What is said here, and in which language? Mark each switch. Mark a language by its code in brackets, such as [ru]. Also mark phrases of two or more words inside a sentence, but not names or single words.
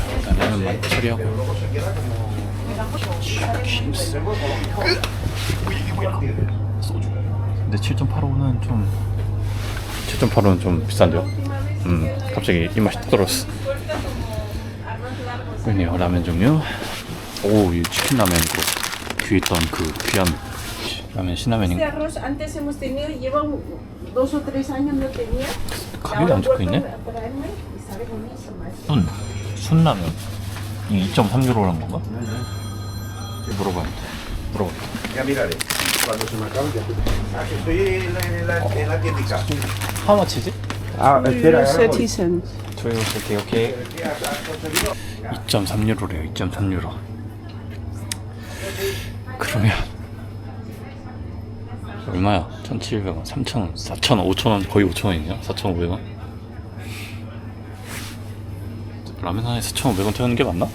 [ko] 일단 라면만 처리하고. 소주. 근데 7.85는 좀 비싼데요? 갑자기 입맛이 뚝 떨어졌어. 그러네요. 라면 종류. 이 치킨 라면이고, 뒤에 있던 그 귀한 라면 신라면인가? [es] Arroz antes hemos tenido, lleva 2 o 3 años no tenía. [ko] 가격이 안 적혀있네? 순라면. 이 2.3유로란 건가? 물어봐야겠다. 물어보겠다. [es] Ya miraré. Cuando se me acabe ya. Estoy en la tiendita. [en] How much is it? [es] Ah, espera. [en] 30 cents. [ko] 오케이. 2.3유로래요. 2.3유로. 그러면 얼마야? 1,700원, 3,000원, 4,000원, 5,000원, 거의 5,000원이냐? 4,500원? 라면 하나에 4,500원 태우는 게 맞나?